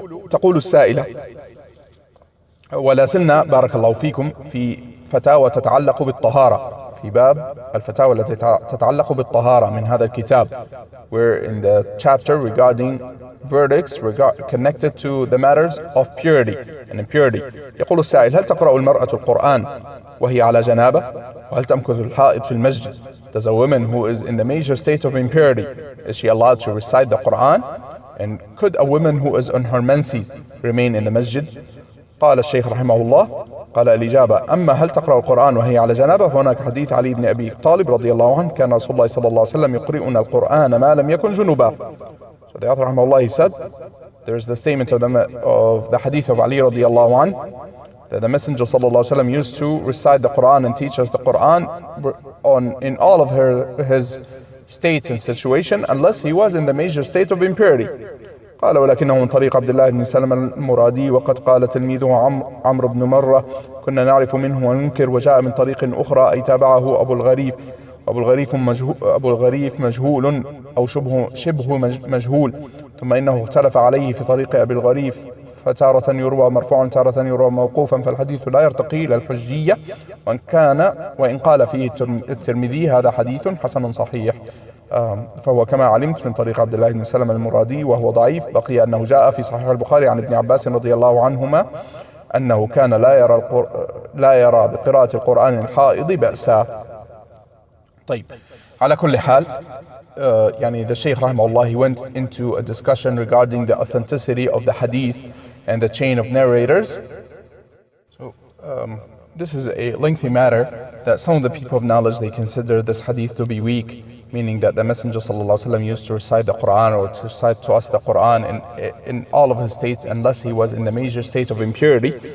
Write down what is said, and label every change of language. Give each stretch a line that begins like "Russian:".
Arabic: تقول السائلة: ولا زلنا بارك الله فيكم في فتاوى تتعلق بالطهارة، في باب الفتاوى التي تتعلق بالطهارة من هذا الكتاب.
English: We're in the chapter regarding verdicts connected to the matters of purity and impurity.
Arabic: يقول السائل: هل تقرأ المرأة القرآن وهي على جنابة؟ وهل تمكث الحائض في المسجد؟
English: Does a woman who is in the major state of impurity, is she allowed to recite the Quran? And could a woman who is on her menses remain in the masjid?
Arabic: قال الشيخ رحمه الله: قال الإجابة: أما هل تقرأ القرآن وهي على جنابة، فهناك حديث علي بن أبي طالب رضي الله عنه: كان رسول الله صلى الله عليه وسلم يقرئنا القرآن ما لم يكن جنوبا.
English: So the author رحمه الله, he said, there is the statement of the hadith of Ali رضي الله عنه, that the Messenger صلى الله عليه وسلم used to recite the Quran and teach us the Quran in all of his states and situation, unless he was in the major state of impurity.
Arabic: قال: ولكنه من طريق عبد الله بن سلمة المرادي، وقد قال تلميذه عمرو بن مرة: كنا نعرف منه وننكر، وجاء من طريق أخرى أي تابعه أبو الغريف أبو الغريف مجهول أو شبه مجهول. ثم إنه اختلف عليه في طريق أبي الغريف، فتارة يروى مرفوعا تارة يروى موقوفا، فالحديث لا يرتقي إلى الحجية، وإن قال فيه الترمذي هذا حديث حسن صحيح. فهو كما علمت من طريق عبد الله بن سلمة المرادي وهو ضعيف. بقي أنه جاء في صحيح البخاري عن ابن عباس رضي الله عنهما أنه كان لا يرى بقراءة القرآن الحائض بأسا. طيب، على كل حال يعني
English: the Shaykh rahimahullah, he went into a discussion regarding the authenticity of the hadith and the chain of narrators. So this is a lengthy matter that some of the people of knowledge, they consider this hadith to be weak, meaning that the Messenger ﷺ used to recite the Quran or to recite to us the Quran in all of his states unless he was in the major state of impurity.